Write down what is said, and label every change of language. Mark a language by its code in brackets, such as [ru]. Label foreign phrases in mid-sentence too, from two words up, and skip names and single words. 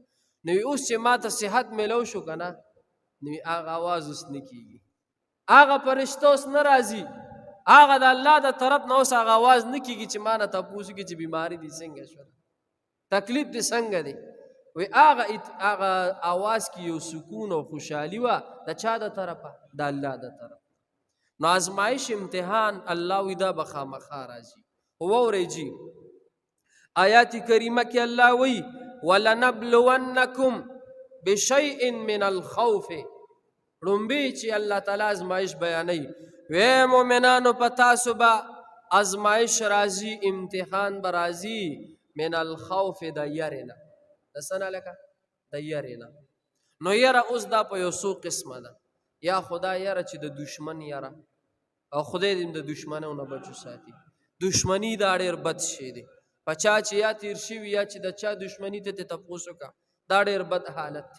[ps] نو اوس چې ما ته صحت میلو شو که نه، نو هغه آواز اوس نه کېږي، هغه فرشته اوس نه راځي، هغه د الله د طرف نه اوس هغه آواز نه کېږي چې ما نه تپوس وکړي چې بیماري دې څنګه شوه، تکلیف دې څنګه دی. وی هغه آواز کې یو سکون او خوشحالي وه. د چا د طرفه؟ د الله د طرف. نو ازمایش امتحان الله وی دا به خامخا راځي. واورئ جي آیات کریمه کې الله وی [ar] وَلَنَبْلُوَنَّكُمْ بِشَيْءٍ مِّنَ الْخَوْفِ. [ps] ړومبی چې الله تعالی ازمایش بیانوي، وی مؤمنانو په تاسو به ازمایش راځي، امتحان به راځي، [ar] من الخوف [ps] د یرې نه. د څه نه لکه؟ د یرې نه. نو یره اوس دا په یو څو قسمه ده. یا خدا یره چې د دشمن یره، او خدای دې د دشمنو نه بچو ساتي. دشمني دا ډېر بد شی دی. په چا چې یا تیر شوي یا چې د چا دشمني ته تپوس وکړه، دا ډېر بد حالت دی.